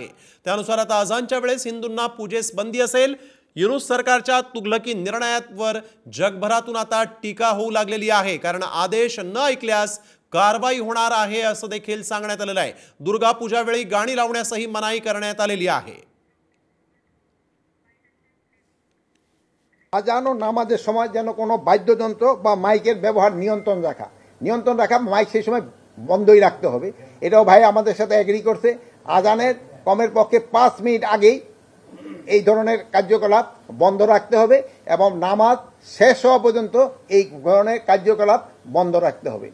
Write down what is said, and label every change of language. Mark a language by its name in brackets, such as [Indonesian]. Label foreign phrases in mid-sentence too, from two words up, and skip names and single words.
[Marathi] त्यानुसार आता अजानच्या वेळेस हिंदूंना पूजेस बंदी असेल। युनूस सरकारच्या तुगलकी निर्णयावर जगभरातून आता टीका होऊ लागलेली आहे, कारण आदेश न ऐकल्यास कारवाई होणार आहे असं देखील सांगण्यात आलेलं आहे। दुर्गा पूजा वेळी गाणी लावण्यासही मनाई करण्यात आलेली आहे। [Bangla] আজান ও নামাজের সময় যেন কোনো বাদ্যযন্ত্র বা মাইকের ব্যবহার নিয়ন্ত্রণ রাখা মাইক সেই সময় বন্ধই রাখতে হবে। এটাও ভাই আমাদের সাথে এগ্রি করছে। আজানের কমের পক্ষে 5 মিনিট আগেই এই ধরনের কার্যকলাপ বন্ধ রাখতে হবে এবং নামাজ শেষ হওয়া পর্যন্ত এই ধরনের কার্যকলাপ বন্ধ রাখতে হবে।